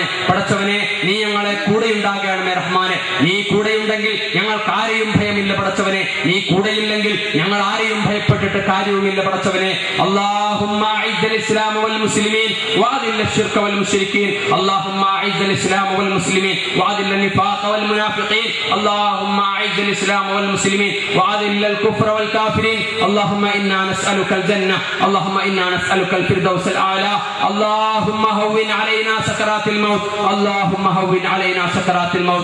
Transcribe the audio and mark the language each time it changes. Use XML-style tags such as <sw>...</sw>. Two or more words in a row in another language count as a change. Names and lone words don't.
<ml>പടച്ചവനെ, നീ ഞങ്ങളെ കൂടെയുണ്ടാകണമേ റഹ്മാനെ. നീ കൂടെയുണ്ടെങ്കിൽ ഞങ്ങൾക്ക് ആരെയും ഭയമില്ല പടച്ചവനെ. നീ കൂടെയില്ലെങ്കിൽ ഞങ്ങൾ ആരെയും ഭയപ്പെട്ടിട്ട് കാര്യവുമില്ല പടച്ചവനെ.</ml> <ar>اللهم أعز الإسلام والمسلمين وأذل الشرك والمشركين. اللهم أعز الإسلام والمسلمين وأذل النفاق والمنافقين. اللهم أعز الإسلام والمسلمين وأذل الكفر والكافرين. اللهم إنا نسألك الجنة، اللهم إنا نسألك الفردوس الأعلى. اللهم هون علينا سكرات الموت، اللهم هون علينا سكرات الموت.</ar>